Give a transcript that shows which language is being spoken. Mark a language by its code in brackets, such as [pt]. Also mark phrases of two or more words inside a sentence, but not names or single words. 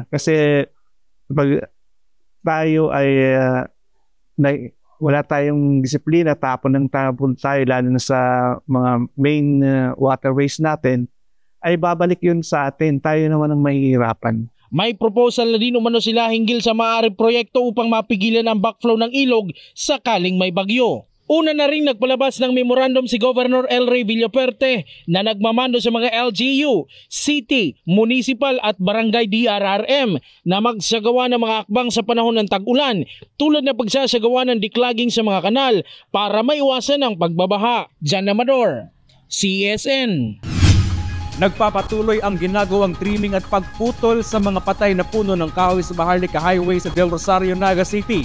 [tl] Kasi pag tayo ay wala tayong disiplina, tapon tayo, lalo na sa mga [en] main waterways [tl] natin, ay babalik yun sa atin. Tayo naman ang mahihirapan. May proposal na din umano sila hinggil sa maaaring proyekto upang mapigilan ang backflow ng ilog sakaling may bagyo. Una na rin nagpalabas ng memorandum si Governor El Rey Villaperte na nagmamando sa mga LGU, City, Municipal at Barangay DRRM na magsagawa ng mga akbang sa panahon ng tag-ulan tulad na pagsasagawa ng declogging sa mga kanal para maiwasan ang pagbabaha. Jan Amador, CSN. Nagpapatuloy ang ginagawang trimming at pagputol sa mga patay na puno ng kahoy sa Maharlika Highway sa Del Rosario, Naga City.